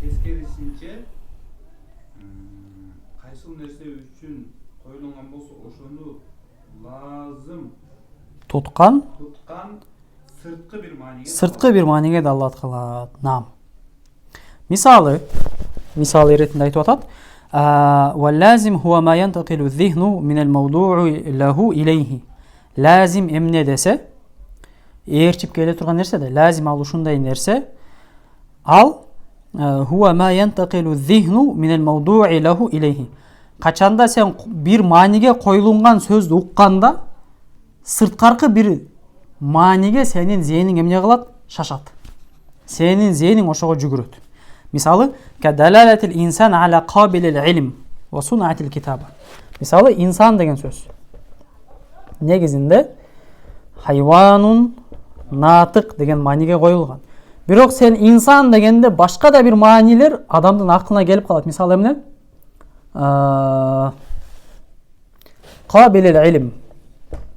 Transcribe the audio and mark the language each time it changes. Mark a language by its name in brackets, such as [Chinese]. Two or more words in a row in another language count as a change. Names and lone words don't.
[Kyrgyz] Тескерисинче, кайсыл нерсе үчүн коюлган болсо, ошону лазым Туткан сырткы бир мааниге далат кылат. Мисалы иретинде айтып атат. [Arabic] واللازم هو ما ينتقل الذهن من الموضوع له إليه. [Kyrgyz] Лазим эмне десе, ээрчип келе турган нерсе да. Лазим ал ушундай нерсе. [Arabic] ال هو ما ينتقل الذهن من الموضوع له إليه. [Kyrgyz] Качанда сен бир мааниге коюлунган сөздү укканда, сырткаркы бир мааниге сенин зээниң эмне кылат? Шашат. Сенин зээниң ошого жүгүрөт. [Arabic] Мисалы, كدلالة الإنسان على قابل العلم وصناعة الكتابة. [Kyrgyz] Мисалы, инсан деген сөз негизинде [Arabic] حيوان ناطق [Kyrgyz] деген мааниге коюлган. Бирок сен инсан дегенде башка да бир маанилер адамдын акылына келип калат. Мисалы эмне? [Arabic] قابل العلم.